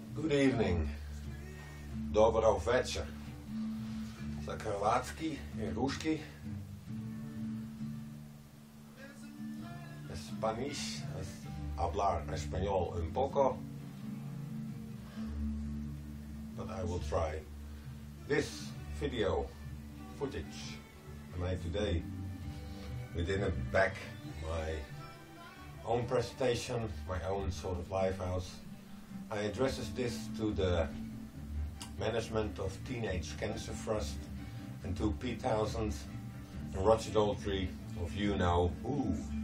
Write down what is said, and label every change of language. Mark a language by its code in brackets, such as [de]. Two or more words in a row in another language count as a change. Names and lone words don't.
[en] Good evening. [hr] Dobro večer. Za hrvatski i ruski. [es] Spanish, hablar español un poco. [en] But I will try. This video footage I made today, we didn't back my own presentation, my own sort of live house. I addresses this to the management of Teenage Cancer Trust and to Pete Townshend and Roger Daltrey of you know who.